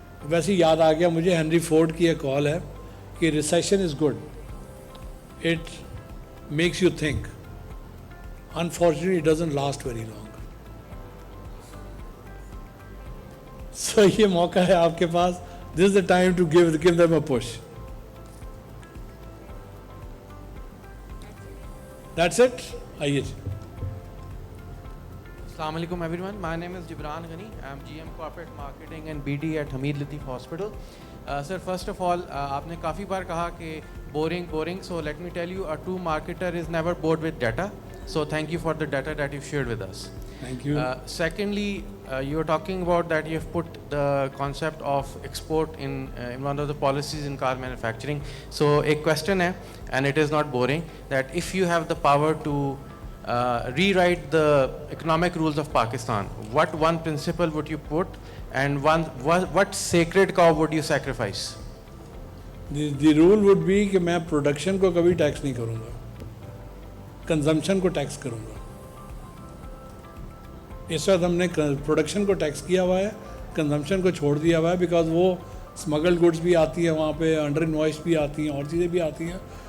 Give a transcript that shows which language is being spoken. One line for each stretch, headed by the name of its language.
Urdu: ویسے یاد آ گیا مجھے ہنری فورڈ کی ایک کال ہے کہ
English: Recession is good, it makes you think, unfortunately it doesn't last very long.
Urdu: So یہ موقع ہے آپ کے پاس.
English: This is the time to give them a push. That's it.
Urdu: آئیے جی.
English: Assalamu alaikum everyone. My name is Jibran Ghani. I'm GM Corporate Marketing and BD at Hamid Latif Hospital. Sir, first of all,
Urdu: aapne kafi baar kaha ki
English: boring. So let me tell you, a true marketer is never bored with data. So thank you for the data that you've shared with us. Thank you. Secondly, you were talking about that you've put the concept of export in one of the policies in car manufacturing. So a question hai, and it is not boring, that if you have the power to rewrite the economic rules of Pakistan, what one principle would you put, and what sacred cow would you sacrifice? The rule would be
Urdu: کہ میں production کو کبھی tax نہیں کروں گا، consumption کو tax کروں گا. اس وقت ہم نے پروڈکشن کو ٹیکس کیا ہوا ہے، کنزمپشن کو چھوڑ دیا ہوا ہے، بیکاز وہ اسمگلڈ گڈس بھی آتی ہیں وہاں پہ، انڈر انوائس بھی آتی ہیں، اور چیزیں بھی آتی ہیں.